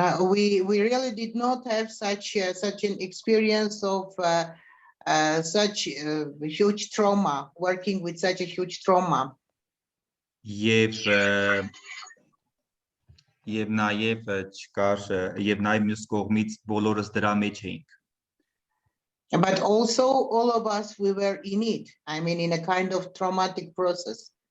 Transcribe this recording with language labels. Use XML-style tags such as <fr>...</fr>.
<en>we really did not have such an experience of such huge trauma, working with such a huge trauma.</en> <hy>Եվ նաև չկար եւ նաև մյուս կողմից բոլորս դրա մեջ էինք։</hy> <en>But also all of us, we were in it. I mean, in a kind of traumatic process.</en>